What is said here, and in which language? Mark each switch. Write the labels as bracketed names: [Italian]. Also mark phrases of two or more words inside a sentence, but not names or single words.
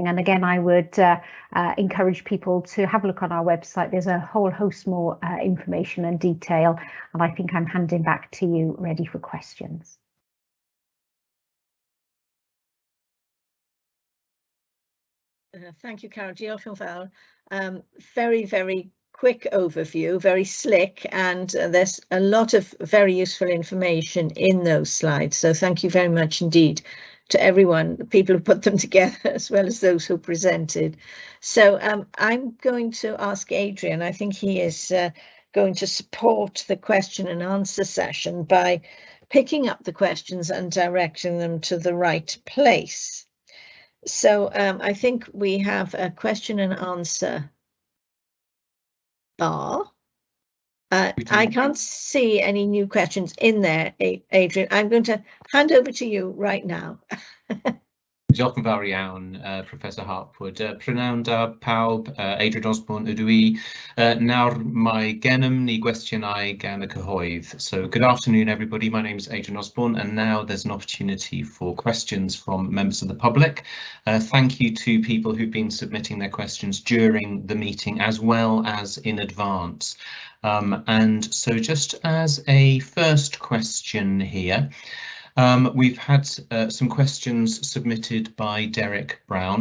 [English] And again, I would encourage people to have a look on our website. There's a whole host more information and detail, and I think I'm handing back to you, ready for questions. Thank you, [Welsh] Carol. Diolch yn fawr. [English] Very, very quick overview, very slick, and there's a lot of very useful information in those slides. So thank you very much indeed to everyone, the people who put them together, as well as those who presented. So I'm going to ask Adrian. I think he is going to support the question and answer session by picking up the questions and directing them to the right place. So I think we have a question and answer bar. I can't see any new questions in there, Adrian. I'm going to hand over to you right now. [Welsh] Diolch yn fawr iawn, Professor Hartwood. Prynawn da pawb, Adrian Osborne ydw i. Nawr mae gennym ni gwestiynau gan y cyhoedd. [English] So good afternoon everybody, my name is Adrian Osborne and now there's an opportunity for questions from members of the public. Thank you to people who've been submitting their questions during the meeting as well as in advance. And so just as a first question here, we've had some questions submitted by Derek Brown